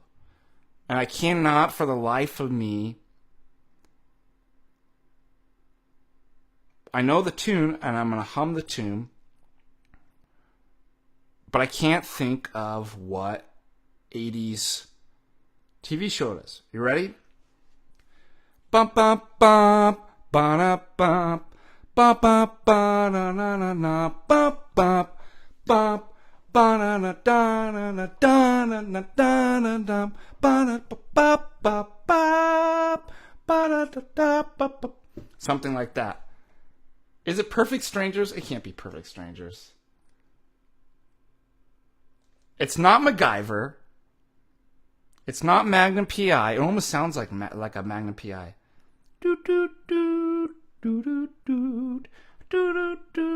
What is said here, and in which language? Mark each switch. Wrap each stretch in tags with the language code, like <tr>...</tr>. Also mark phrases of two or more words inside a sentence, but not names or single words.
<en>And I cannot, for the life of me... I know the tune, and I'm going to hum the tune, but I can't think of what 80s TV show it is. You ready? Bump, bump, bump, ba-da, bump, bump, bump, ba-da-na-na-na, bump, bump, bump, ba-da-na-da-na-na-da-na-na-da-na-dum, ba-da-ba-ba-ba-bop, ba-da-da-da-ba-ba. Something like that. Is it Perfect Strangers? It can't be Perfect Strangers. It's not MacGyver. It's not Magnum P.I. It almost sounds like a Magnum P.I. Do do do do do do do do do.</en>